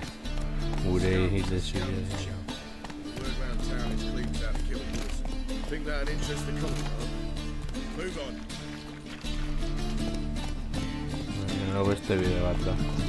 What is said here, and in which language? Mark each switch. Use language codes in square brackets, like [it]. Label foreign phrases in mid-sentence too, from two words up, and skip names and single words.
[en] Gure hile zile. The word round town is Cleve's out to kill us. Think that'd interest the culture? Move on. [eu] Baina beste bide bat da.